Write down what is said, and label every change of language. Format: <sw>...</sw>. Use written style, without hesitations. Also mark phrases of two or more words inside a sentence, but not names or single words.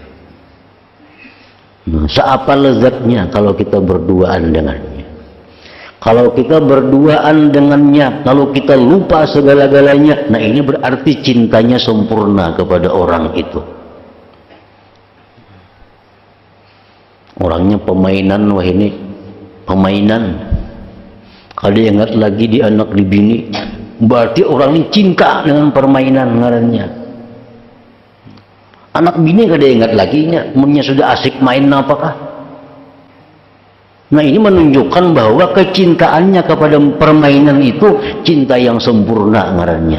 <id>Seapa lezatnya kalau kita berduaan dengannya. Kalau kita berduaan dengannya, kalau kita lupa segala-galanya, nah ini berarti cintanya sempurna kepada orang itu. Orangnya pemainan, wah ini pemainan. Kalau ingat lagi di anak di bini, berarti orang ini cinta dengan permainan ngarannya.</id> <bjn>Anak bini kada ingat lagi nya, sudah asik main apakah?</bjn> <id>Nah, ini menunjukkan bahwa kecintaannya kepada permainan itu cinta yang sempurna ngarannya.</id>